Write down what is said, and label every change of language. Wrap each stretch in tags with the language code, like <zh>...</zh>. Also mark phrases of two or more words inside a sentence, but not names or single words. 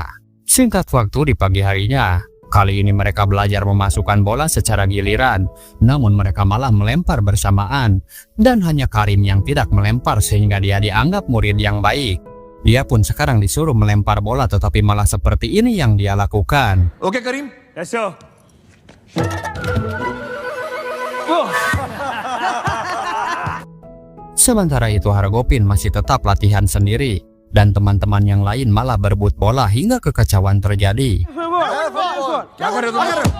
<id>Singkat waktu di pagi harinya, kali ini mereka belajar memasukkan bola secara giliran, namun mereka malah melempar bersamaan. Dan hanya Karim yang tidak melempar sehingga dia dianggap murid yang baik. Dia pun sekarang disuruh melempar bola tetapi malah seperti ini yang dia lakukan.</id> <hi>ओके करीम</hi> <en>Yes, sir.</en> <id>Sementara itu Hargopin masih tetap latihan sendiri. Dan teman-teman yang lain malah berebut bola hingga kekacauan terjadi.</id> <hi>क्या कर रहे हो तुम</hi>